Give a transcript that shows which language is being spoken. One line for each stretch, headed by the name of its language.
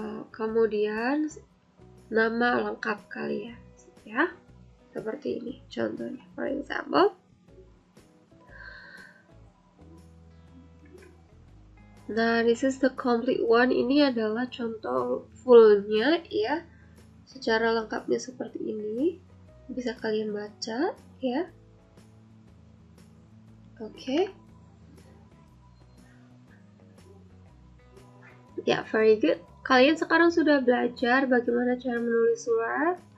Indonesian: Kemudian nama lengkap kalian ya, seperti ini contohnya.
English: For example,
Indonesian: nah
English: this is the complete one.
Indonesian: Ini adalah contoh fullnya ya, secara lengkapnya seperti ini, bisa kalian baca ya. Oke. Ya,
English: very good.
Indonesian: Kalian sekarang sudah belajar bagaimana cara menulis surat.